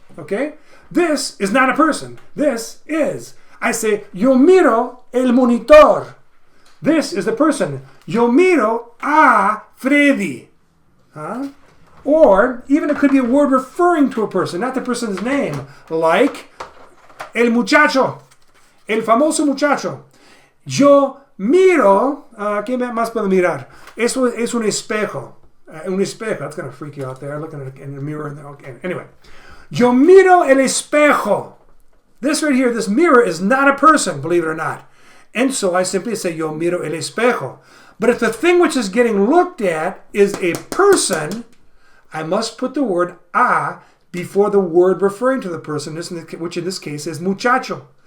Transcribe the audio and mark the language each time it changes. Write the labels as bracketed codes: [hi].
[en] Okay? This is not a person. This is. I say, [es] yo miro el monitor. [en] This is the person. [es] Yo miro a Freddy. Huh? [en] Or, even it could be a word referring to a person, not the person's name. [es] Like, el muchacho. El famoso muchacho. Yo miro, ¿qué más puedo mirar? Eso es un espejo. Un espejo. [en] That's going to freak you out there, looking at it in the mirror. Okay. Anyway. [es] Yo miro el espejo. [en] This right here, this mirror is not a person, believe it or not. And so I simply say, [es] yo miro el espejo. [en] But if the thing which is getting looked at is a person, I must put the word a before the word referring to the person, which in this case is muchacho.